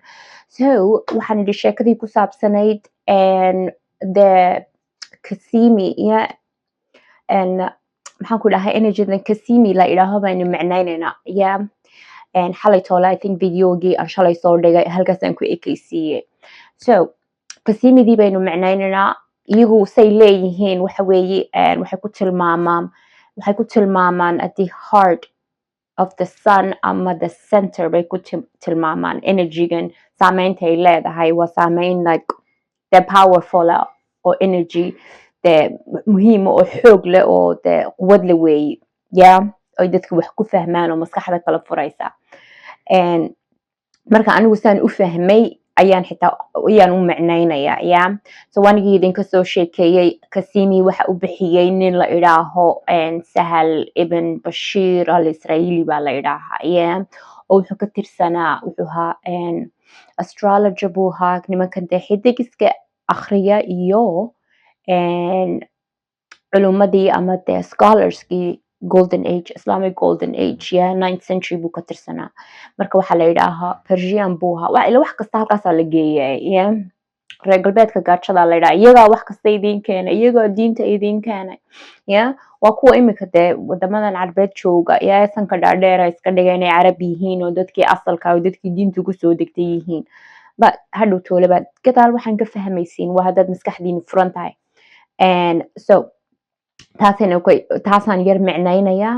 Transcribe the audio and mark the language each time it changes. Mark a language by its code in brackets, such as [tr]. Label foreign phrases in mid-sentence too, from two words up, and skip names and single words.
[so] So waxaan idhi sheekadii ku saabsanayd the Kasimi maxaan ku dhahay energydan Kasimi la idhaaho baynu macnaynaynaa xalay toole [en] I think [so] videogii aan shalay soo dhigay halkaasaan ku ekaysiiyey. So Kasimidii baynu macnaynaynaa iyagu say leeyihiin waxa weeye waxay ku tilmaamaan [en] at the heart of the sun [so] ama [en] the center [so] bay ku tilmaamaan energygan saameynta ay leedahay waa saameyn [en] like the powerful [so] oo energy de muhiima oo xoog leh oo de quwad leh weeye oy dadka wax ku fahmaan oo maskaxda kala furaysa. marka anigu saan u fahmay ayaan u macnaynayaa so wanigii idinka soo sheekeeyey Kasimi waxa u bixiyey nin la idhaaho Sahal ibn Bashir al-Israeli baa la idhaahaa oo wuxuu ka tirsanaa wuxuu ahaa astrologer buu ahaa nimanka dee xidigiska akhriya iyo culumadii ama dee scholarskii [en] golden age Islamic golden age 9th century [so] buu ka tirsanaa marka waxaa la yidhaahaa Persian buu ahaa ila wax kasta halkaasaa la geeyay reer galbeedka gaajada la yidhaha iyagaa wax kasta idiin keenay iyagaa diinta idiin keenay waa kuwa imika dee wadamadan carbeed jooga sanka dhaadheera iska dhiga inay carab yihiin oo dadkii asalka oo dadkii diinta kusoo degtay yihiin hadhow tooleba gadaal waxaan ka fahmaysiin waa haddaad maskaxdiina furan tahay so taasaan yar macnaynayaa.